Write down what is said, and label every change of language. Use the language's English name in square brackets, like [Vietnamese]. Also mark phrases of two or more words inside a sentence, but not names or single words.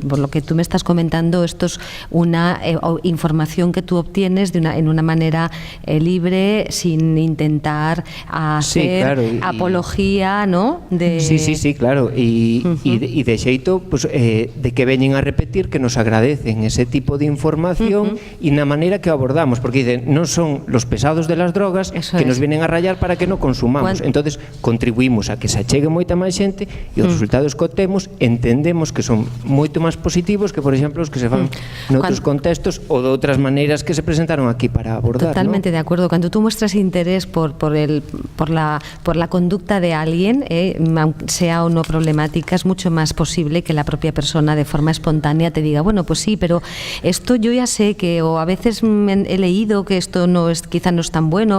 [Spanish] Por lo que tú me estás comentando, esto es una información que tú obtienes en una manera libre, sin intentar hacer apología, ¿no? Sí, claro. [Galician] Y de xeito, pues, de que veñen a repetir que nos agradecen ese tipo de información y na manera que abordamos, porque [Spanish] dicen, non son los pesados de las drogas que nos vienen a rayar para que non consumamos. [Galician] Entonces, contribuimos a que se achegue moita máis xente e os resultados que obtemos entendemos que son moito máis positivos que, por exemplo, os que se fan noutros contextos ou de outras maneiras que se presentaron aquí para abordar. [Spanish] Totalmente, ¿no? De acuerdo. Cuando tú muestras interés por la conducta de alguien, sea o no problemática, es mucho más posible que la propia persona de forma espontánea te diga, bueno, pues sí, pero esto yo ya sé que, o a veces he leído que esto quizá no es tan bueno.